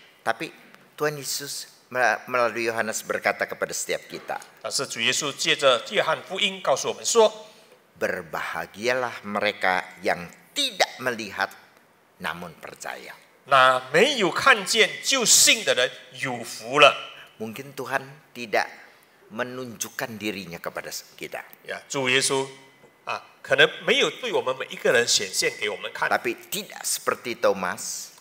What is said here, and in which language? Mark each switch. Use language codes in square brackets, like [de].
[id] Tapi Tuhan Yesus melalui Yohanes berkata kepada setiap kita, [zh] 但是主耶稣借着约翰福音告诉我们说， [id] berbahagialah mereka yang tidak melihat namun percaya. [zh] 那没有看见就信的人有福了。 [id] Mungkin Tuhan tidak menunjukkan dirinya kepada kita. [zh] 主耶稣可能没有对我们每一个人显现给我们看， [id] Tapi tidak seperti Thomas.